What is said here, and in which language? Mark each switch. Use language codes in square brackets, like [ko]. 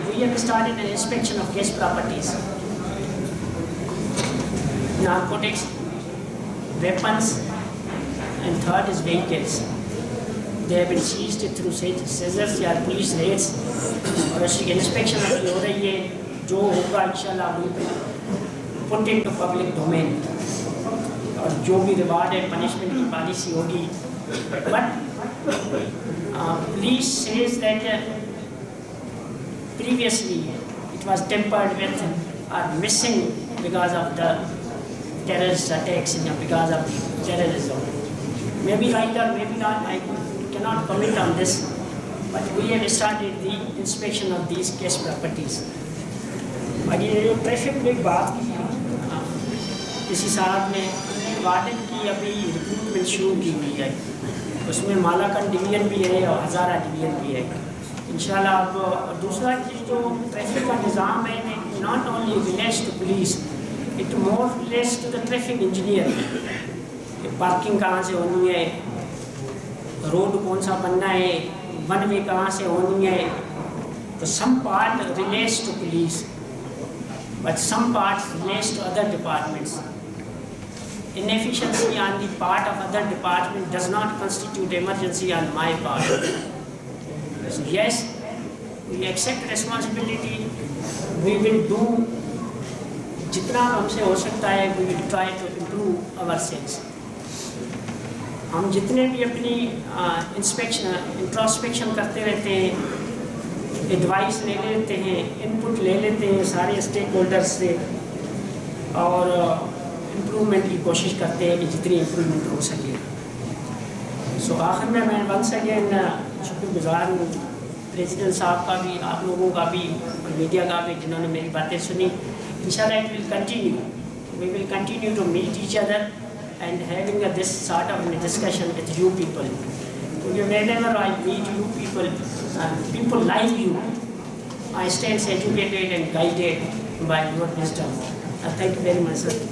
[en] We have started an inspection of case properties, narcotics, weapons, and third is vehicles. They have been seized through scissors یا police raids, [ur] اور اس کی inspection ابھی ہو رہی ہے. جو ہوگا انشاءاللہ [en] we will put into public domain, [ur] اور جو بھی ریوارڈ ہے پنشمنٹ کی پالیسی ہوگی. [en] But police says that previously it was tempered with or missing because of the terrorist attacks and because of the terrorism. Maybe right or maybe not, I cannot comment on this, but we have started the inspection of these case properties. [ur] اور یہ جو traffic میں بات کی کسی صاحب نے, warden کی ابھی ریکروٹمنٹ شروع کی ہوئی ہے, اس میں مالاکنڈ ڈویژن بھی ہے اور ہزارہ ڈویژن بھی ہے انشاءاللہ. اب دوسرا چیز جو ٹریفک کا نظام ہے, [en] Not only relates to police, it more relates to the traffic engineer. [ur] Parking کہاں سے ہونی ہے, روڈ کون سا بننا ہے, ون وے کہاں سے ہونی ہے. [en] تو some part relates to police, but some parts relates to other departments. Inefficiency on the part of other department does not constitute emergency on my part. So yes, we accept responsibility. We will do [ur] jitna hum se ho sakta hai, [en] we will try to improve ourselves. [ur] ہم جتنے بھی اپنی introspection کرتے رہتے ہیں, advice لے لیتے ہیں, انپٹ لے لیتے ہیں سارے اسٹیک ہولڈر سے, اور امپرومنٹ کی کوشش کرتے ہیں کہ جتنی امپرومنٹ ہو سکے. سو آخر میں ونس اگین شکر گزار ہوں پریزیڈنٹ صاحب کا بھی, آپ لوگوں کا بھی, اور میڈیا کا بھی, جنہوں نے میری باتیں سنی. [en] انشاءاللہ it will continue, we will continue to meet each other and having this sort of discussion with you people. Whenever I meet you people, people like you, I stand educated and guided by your wisdom. Thank you very much, sir.